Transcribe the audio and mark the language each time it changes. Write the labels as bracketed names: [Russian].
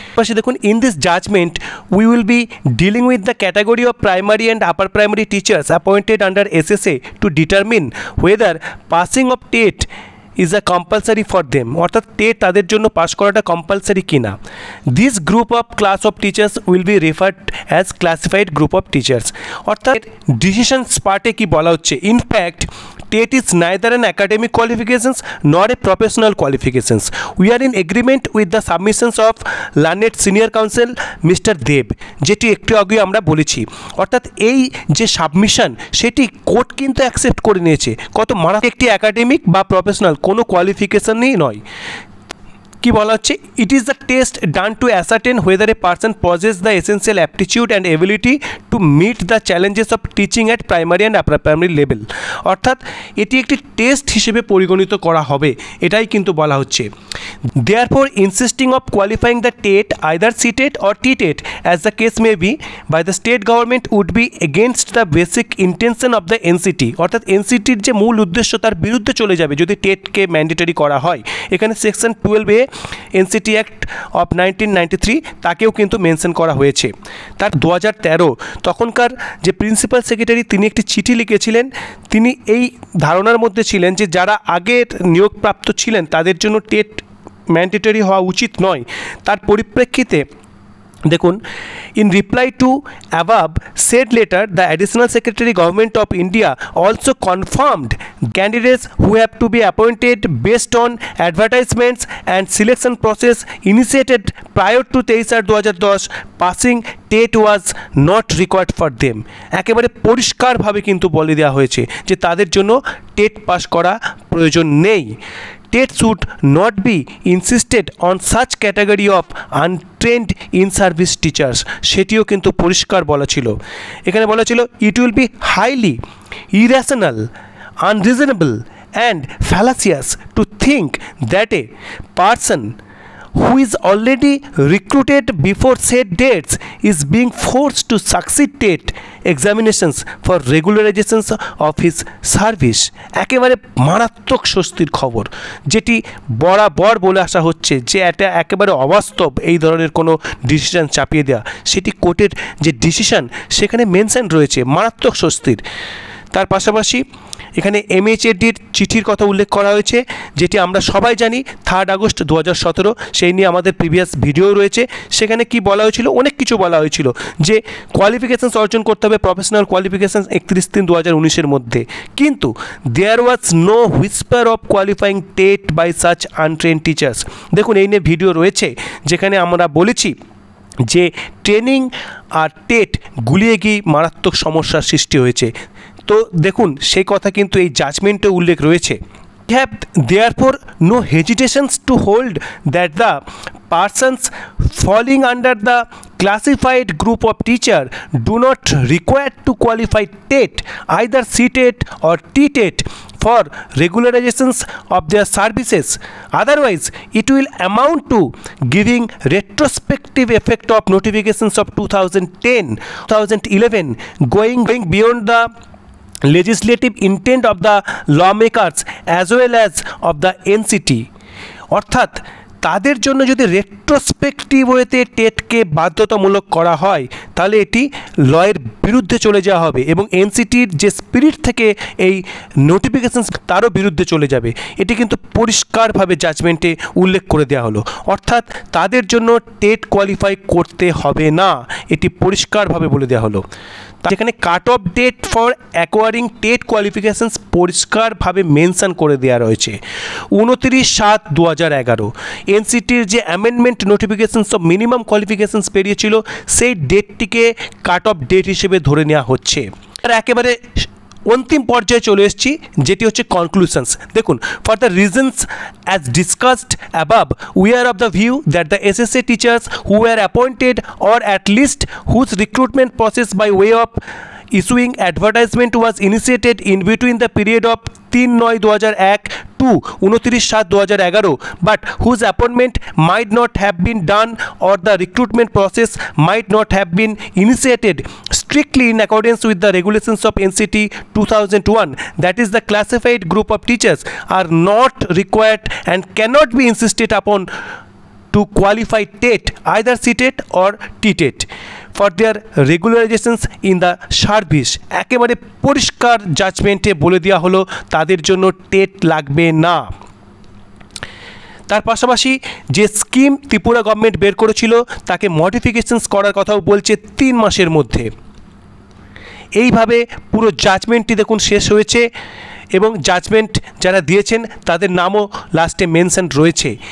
[Bangla] পাশে দেখুন, [English] in this judgment we will be dealing with the category of primary and upper primary teachers appointed under SSA to determine whether passing of TET is a compulsory for them, [Bangla] অর্থাৎ TET তাদের জন্য pass করাটা compulsory কিনা। [English] this group of class of teachers will be referred as classified group of teachers, [Bangla] অর্থাৎ decisions পার্টে কি বলা হচ্ছে, [English] In fact TET is neither an academic qualifications nor a professional qualifications. We are in agreement with the submissions of learned senior counsel Mr. [Bangla] Dev, যেটি একটু আগে আমরা বলেছি। অর্থাৎ এই যে সাবমিশন সেটি কোর্ট কিন্তু অ্যাকসেপ্ট করে নিয়েছে। কত মারাত্মক একটি একাডেমিক বা প্রফেশনাল কোনো কোয়ালিফিকেশনই নয়। কি বলা হচ্ছে, [English] it is the test done to ascertain whether a person possess the essential aptitude and ability to meet the challenges of teaching at primary and upper primary level, [Bangla] অর্থাৎ এটি একটি টেস্ট হিসেবে পরিগণিত করা হবে, এটাই কিন্তু বলা হচ্ছে। [English] therefore insisting of qualifying the TET either CTET or TTET as the case may be by the state government would be against the basic intention of the NCT, [Bangla] অর্থাৎ এনসিটির যে মূল উদ্দেশ্য তার বিরুদ্ধে চলে যাবে যদি টেটকে ম্যান্ডেটরি করা হয়। এখানে section 12A NCT act of 1993 তাকেও কিন্তু মেনশন করা হয়েছে। তার 2013 তখনকার যে প্রিন্সিপাল সেক্রেটারি তিনি একটি চিঠি লিখেছিলেন, তিনি এই ধারণার মধ্যে ছিলেন যে যারা আগের নিয়োগপ্রাপ্ত ছিলেন তাদের জন্য টেট ম্যান্ডেটরি হওয়া উচিত নয়। তার পরিপ্রেক্ষিতে দেখুন, [English] in reply to above said letter the additional secretary government of India also confirmed candidates who have to be appointed based on advertisements and selection process initiated prior to 23/2010 passing TET was not required for them। [Bangla] একেবারে পরিষ্কারভাবে কিন্তু বলে দেওয়া হয়েছে যে তাদের জন্য TET pass করা প্রয়োজন নেই। [English] TET should not be insisted on such category of untrained in-service teachers, [Bangla] সেটিও কিন্তু পরিষ্কার বলা ছিল। এখানে বলা ছিল [English] it will be highly irrational, unreasonable and fallacious to think that a person who is already recruited before said dates is being forced to succeed TET examinations for regularizations of his service। [Bangla] একেবারে মারাত্মক স্বস্তির খবর, যেটি বরাবর বলে আসা হচ্ছে যে এটা একেবারে অবাস্তব এই ধরনের কোনো ডিসিশন চাপিয়ে দেওয়া, সেটি কোর্টের যে ডিসিশন সেখানে মেনশন রয়েছে, মারাত্মক স্বস্তির। তার পাশাপাশি এখানে MHRDর চিঠির কথা উল্লেখ করা হয়েছে, যেটি আমরা সবাই জানি 3 আগস্ট 2017, সেই নিয়ে আমাদের প্রিভিয়াস ভিডিও রয়েছে। সেখানে কি বলা হয়েছিল, অনেক কিছু বলা হয়েছিল যে কোয়ালিফিকেশানস অর্জন করতে হবে, প্রফেশনাল কোয়ালিফিকেশানস 31/3/2019 মধ্যে। কিন্তু [English] There was no whisper of qualifying TET by such untrained teachers. [Bangla] দেখুন এই নিয়ে ভিডিও রয়েছে যেখানে আমরা বলেছি যে ট্রেনিং আর টেট গুলিয়ে গিয়ে মারাত্মক সমস্যার সৃষ্টি হয়েছে। তো দেখুন সেই কথা কিন্তু এই জাজমেন্টে উল্লেখ রয়েছে। [English] We have therefore no hesitations to hold that the persons falling under the classified group of teacher do not require to qualify TET, either CTET or TTET, for regularizations of their services. Otherwise, it will amount to giving retrospective effect of notifications of 2010, 2011, going beyond the legislative intent of the lawmakers as well as of the NCT. [Bangla] অর্থাৎ তাদের জন্য যদি retrospective ওয়েতে টেটকে বাধ্যতামূলক করা হয় তাহলে এটি লয়ের বিরুদ্ধে চলে যাওয়া হবে এবং এনসিটির যে স্পিরিট থেকে এই নোটিফিকেশানস তারও বিরুদ্ধে চলে যাবে। এটি কিন্তু পরিষ্কারভাবে জাজমেন্টে উল্লেখ করে দেওয়া হলো। অর্থাৎ তাদের জন্য টেট কোয়ালিফাই করতে হবে না, এটি পরিষ্কারভাবে বলে দেওয়া হলো। যেখানে [English] cut off date for acquiring TET qualifications [Bangla] পরিষ্কারভাবে মেনশন করে দেওয়া রয়েছে 29/7/2011। এনসিটির যে [English] amendment notifications of minimum qualifications [Bangla] বেরিয়েছিল সেই ডেটটিকে কাট অফ ডেট হিসেবে ধরে নেওয়া হচ্ছে। আর একেবারে অন্তিম পর্যায়ে চলে এসেছি, যেটি হচ্ছে কনক্লুশনস। দেখুন, [English] For the reasons as discussed above we are of the view that the SSA teachers who are appointed or at least whose recruitment process by way of issuing advertisement was initiated in between the period of 3/9/2001 to 29/7/2011 but whose appointment might not have been done or the recruitment process might not have been initiated strictly in accordance with the regulations of NCT 2001, that is the classified group of teachers, are not required and cannot be insisted upon to qualify TET, either CTET or TTET, for their regularizations in the service. [Bangla] একেবারে পরিষ্কার জাজমেন্টে বলে দেওয়া হলো তাদের জন্য TET লাগবে না। তার পাশাপাশি যে স্কিম ত্রিপুরা গভর্নমেন্ট বের করেছিল তাকে মডিফিকেশনস করার কথাও বলছে 3 মাসের মধ্যে। এইভাবে পুরো জাজমেন্টটি দেখুন শেষ হয়েছে এবং জাজমেন্ট যারা দিয়েছেন তাদের নামও লাস্টে মেনশন রয়েছে।